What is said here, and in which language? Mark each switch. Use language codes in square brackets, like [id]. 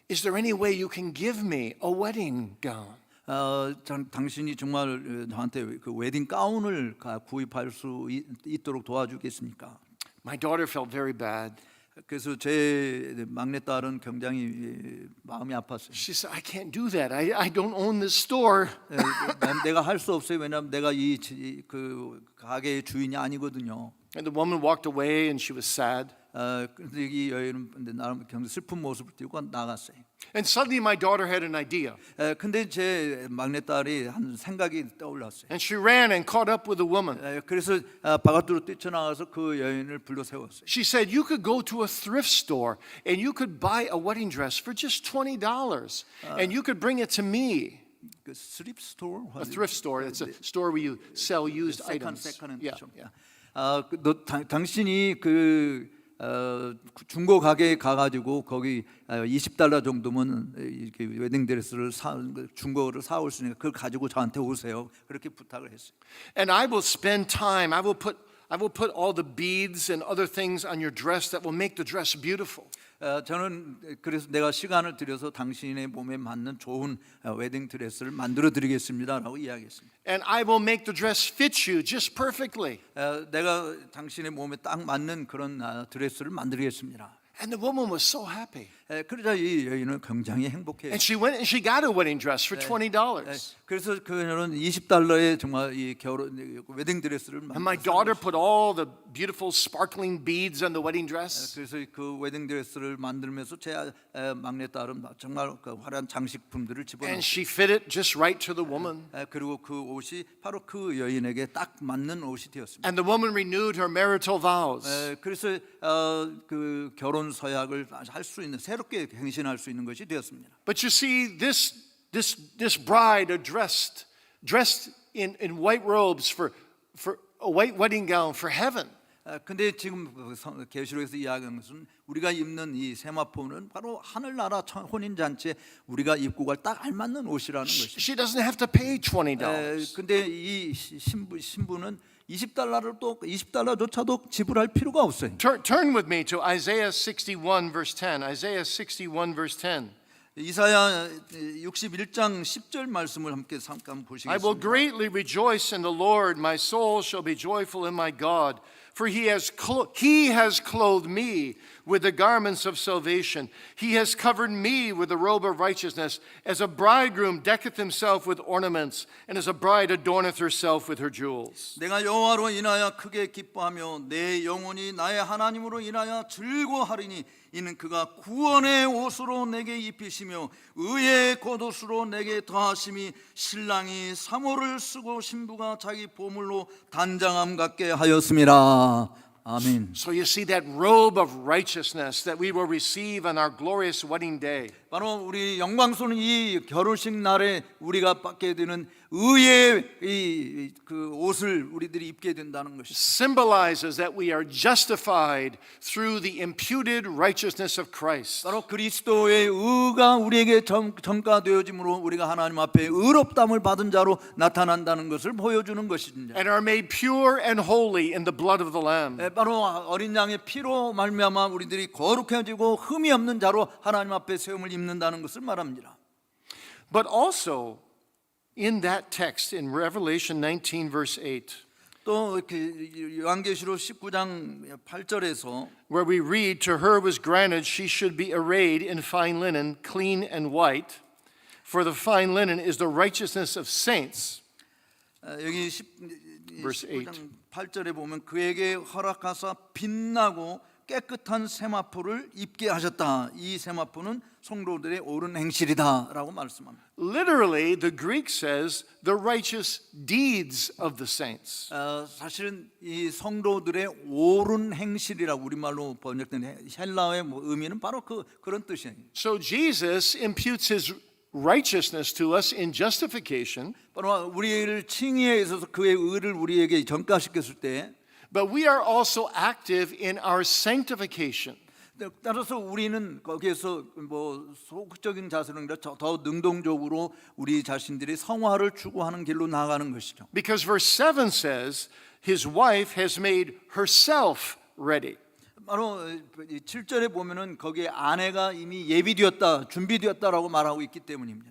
[en] Is there any way you can give me a wedding gown? [ko] 당신이 정말 저한테 그 웨딩 가운을 구입할 수 있도록 도와주겠습니까? [en] My daughter felt very bad. [ko] 그래서 제 막내딸은 굉장히 마음이 아팠어요. [en] She said, "I can't do that. I don't own this store." [ko] 내가 할 수 없어요. 왜냐하면 내가 그 가게의 주인이 아니거든요. [en] And the woman walked away and she was sad. [ko] 근데 이 여인은 나름 굉장히 슬픈 모습을 띄고 나갔어요. [en] And suddenly my daughter had an idea. [ko] 근데 제 막내딸이 한 생각이 떠올랐어요. [en] And she ran and caught up with the woman. [ko] 그래서 바깥으로 뛰쳐나가서 그 여인을 불러 세웠어요. [en] She said, "You could go to a thrift store and you could buy a wedding dress for just $20 and you could bring it to me." 그 thrift store? A thrift store. It's a store where you sell used second items. hand. Yeah, yeah. [ko] 당신이 그 중고 가게에 가가지고 거기 $20 정도면 이렇게 웨딩 드레스를 중고를 사올 수 있으니까 그걸 가지고 저한테 오세요. 그렇게 부탁을 했어요. [en] And I will spend time. I will put all the beads and other things on your dress that will make the dress beautiful. [ko] 저는 그래서 내가 시간을 들여서 당신의 몸에 맞는 좋은 웨딩 드레스를 만들어 드리겠습니다라고 이야기했습니다. [en] And I will make the dress fit you just perfectly. [ko] 내가 당신의 몸에 딱 맞는 그런 드레스를 만들겠습니다. [en] And the woman was so happy. [ko] 그러자 이 여인은 굉장히 행복해요. [en] And she went and she got a wedding dress for $20. [ko] 그래서 그녀는 $20에 정말 이 결혼 웨딩 드레스를 [en] And my daughter put all the beautiful sparkling beads on the wedding dress. [ko] 그래서 그 웨딩 드레스를 만들면서 제 막내딸은 정말 그 화려한 장식품들을 [en] And [ko] 집어넣었어요. [en] she fit it just right to the woman. [ko] 그리고 그 옷이 바로 그 여인에게 딱 맞는 옷이 되었습니다. [en] And the woman renewed her marital vows. [ko] 그래서 그 결혼 서약을 할 수 있는 새롭게 행신할 수 있는 것이 되었습니다. [en] But you see, this bride are dressed in white robes for a white wedding gown for heaven. [ko] 근데 지금 계시록에서 이야기하는 것은 우리가 입는 이 세마포는 바로 하늘나라 혼인 잔치에 우리가 입고 갈 딱 알맞는 옷이라는 것입니다. [en] She doesn't have to pay $20. [ko] 근데 이 신부는 $20조차도 지불할 필요가 없어요. [en] Turn with me to Isaiah 61 verse 10. Isaiah 61 verse 10. [ko] 이사야 61장 10절 말씀을 함께 잠깐 [en] I will [ko] 보시겠습니다. [en] greatly rejoice in the Lord. My soul shall be joyful in my God. For he has clothed me with the garments of salvation. He has covered me with the robe of righteousness, as a bridegroom decketh himself with ornaments, and as a bride adorneth herself with her jewels. [ko] 내가 여호와로 인하여 크게 기뻐하며 내 영혼이 나의 하나님으로 인하여 즐거워하리니 이는 그가 구원의 옷으로 내게 입히시며 의의 겉옷으로 내게 더하심이 신랑이 사모를 쓰고 신부가 자기 보물로 단장함 같게 하였음이라. 아멘. [en] So you see that robe of righteousness that we will receive on our glorious wedding day. [ko] 바로 우리 영광스러운 이 결혼식 날에 우리가 받게 되는 의의 그 옷을 우리들이 입게 된다는 것이죠. [en] Symbolizes that we are justified through the imputed righteousness of Christ. [ko] 바로 그리스도의 의가 우리에게 전가되어짐으로 우리가 하나님 앞에 의롭다함을 받은 자로 나타난다는 것을 보여주는 것입니다. [en] And are made pure and holy in the blood of the Lamb. [ko] 바로 어린 양의 피로 말미암아 우리들이 거룩해지고 흠이 없는 자로 하나님 앞에 세움을 입는다는 것을 말합니다. [en] But also in that text in Revelation 19 verse 8, [ko] 또 이렇게 요한계시록 19장 8절에서 [en] where we read, to her was granted she should be arrayed in fine linen, clean and white, for the fine linen is the righteousness of saints. [ko] 여기 [en] Verse 8. [ko] 19장 8절에 보면 그에게 허락하사 빛나고 깨끗한 세마포를 입게 하셨다. 이 세마포는 성도들의 옳은 행실이다라고 말씀합니다. [en] Literally, the Greek says the righteous deeds of the saints. [ko] 사실은 이 성도들의 옳은 행실이라고 우리말로 번역된 헬라어의 의미는 바로 그런 뜻이에요. [en] So Jesus imputes his righteousness to us in justification, [ko] 바로 우리를 칭의에 있어서 그의 의를 우리에게 전가시켰을 때, [en] but we are also active in our sanctification. [ko] 따라서 우리는 거기에서 뭐 소극적인 자세로 아니라 더 능동적으로 우리 자신들이 성화를 추구하는 길로 나아가는 것이죠. [en] Because verse 7 says, his wife has made herself ready. [ko] 바로 7절에 보면은 거기에 아내가 이미 예비되었다, 준비되었다라고 말하고 있기 때문입니다.